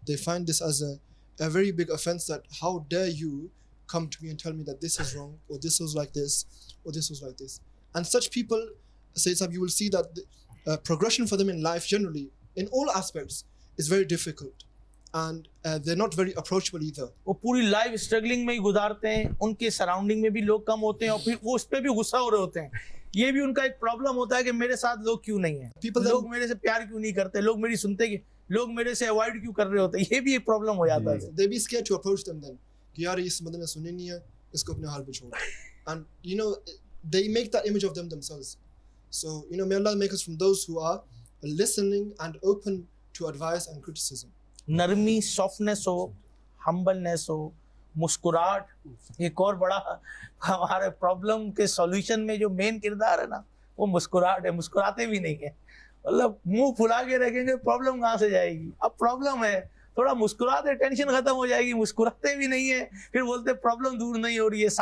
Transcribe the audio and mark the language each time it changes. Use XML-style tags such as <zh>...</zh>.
<en>They find this as a very big offense, that how dare you come to me and tell me that this is wrong, or this was like this, or this was like this. And such people, you will see that the progression for them in life generally, in all aspects, is very difficult. And they're not very approachable either.</en> <ur>وہ پوری life struggling میں ہی گزارتے ہیں, ان کے surrounding میں بھی لوگ کم ہوتے ہیں, اور پھر وہ اس پہ بھی غصہ ہو رہے ہوتے ہیں. یہ بھی ان کا ایک پرابلم ہوتا ہے کہ میرے ساتھ لوگ کیوں نہیں ہیں, لوگ میرے سے پیار کیوں نہیں کرتے, لوگ میری سنتے کہ لوگ میرے سے اوائڈ کیوں کر رہے ہوتے ہیں. یہ بھی ایک پرابلم ہو جاتا ہے.</ur> <en>They be scared to approach them then.</en> <ur>کہ یار اس بندے نے سنی نہیں ہے, اس کو اپنے حال پہ چھوڑ.</ur> <en>And they make that image of them themselves. So may Allah make us from those who are listening and open to advice and criticism.</en> <ur>نرمی, سافٹنس ہو, ہمبلنس ہو, مسکراہٹ. ایک اور بڑا ہمارے پرابلم کے سولوشن میں جو مین کردار ہے نا, وہ مسکراہٹ ہے. مسکراتے بھی نہیں ہیں, مطلب منہ پھلا کے رکھیں گے, پرابلم کہاں سے جائے گی. اب پرابلم ہے, تھوڑا مسکراتے ٹینشن ختم ہو جائے گی. مسکراتے بھی نہیں ہیں, پھر بولتے پرابلم دور نہیں ہو رہی ہے.</ur>